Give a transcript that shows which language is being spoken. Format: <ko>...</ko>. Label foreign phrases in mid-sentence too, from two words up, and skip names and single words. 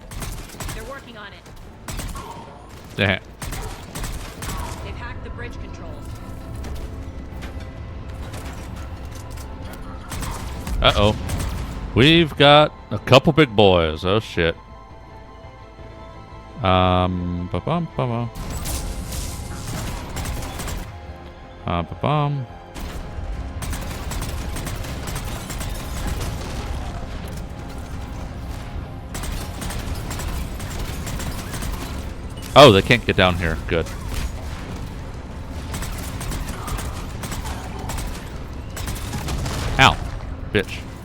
<en>They're working on it. Damn. They've hacked the bridge controls. Uh-oh. We've got a couple big boys. Oh, shit. Ba-bum, ba-bum. Ba-bum. Oh, they can't get down here. Good. Ow. Bitch.</en>